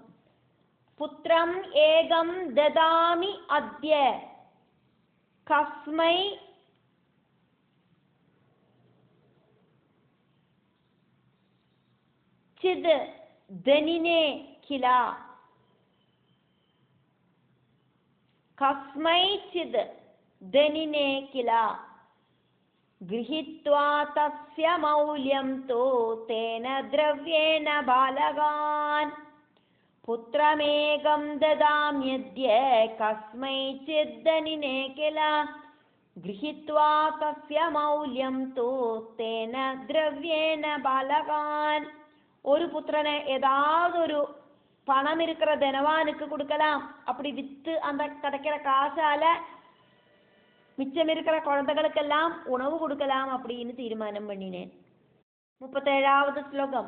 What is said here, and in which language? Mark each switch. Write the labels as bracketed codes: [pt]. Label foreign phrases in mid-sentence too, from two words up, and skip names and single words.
[sa] पुत्रम् एकम् ददामि अद्य कस्मै चित् धनिने किल. कस्मै चित् धनिने किल गृहीत्वा तस्य मौल्यं तु तेन द्रव्येण बालगान् पुत्रमेकं ददाम्यद्य कस्मैचिद्धनिने किल गृहीत्वा तस्य मौल्यं तु तेन द्रव्येण बालगान्. [ta] ஒரு புத்திரனை ஏதாவது ஒரு பணம் இருக்கிற தனவானுக்கு கொடுக்கலாம், அப்படி வித்து அந்த கிடைக்கிற காசால மிச்சம் இருக்கிற குழந்தைகளுக்கெல்லாம் உணவு கொடுக்கலாம் அப்படின்னு தீர்மானம் பண்ணினேன். 37வது ஸ்லோகம்.